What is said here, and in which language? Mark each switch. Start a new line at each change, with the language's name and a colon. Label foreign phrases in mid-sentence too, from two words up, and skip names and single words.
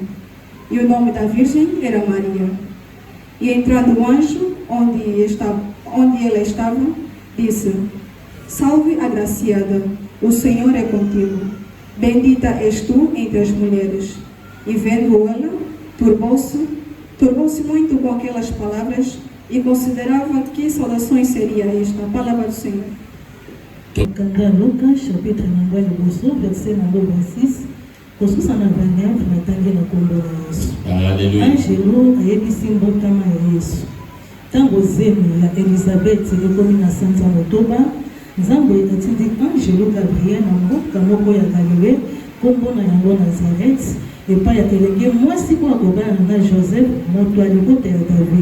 Portuguese: E o nome da virgem era Maria. E entrando o anjo, onde ela estava, disse: Salve, agraciada, o Senhor é contigo. Bendita és tu entre as mulheres. E vendo ela, turbou-se muito com aquelas palavras e considerava que saudações seria esta. A palavra do Senhor.
Lingala: Kanda Lucas, chapitre nambali boso, verset nambali 26, kosusa na 29 na tangi na kombo na Yesu.
French: Alléluia.
Lingala: Angelo ayebisi mbotama ya Yesu. Tango zemi ya Elizabeth ekomi na sanza motoba, Nzambe atindi Angelo Gabriel na mboka moko ya Galilée, kombo na yango Nazareth, epai ya elenge mwasi po akobala na Joseph, moto ya libota ya David.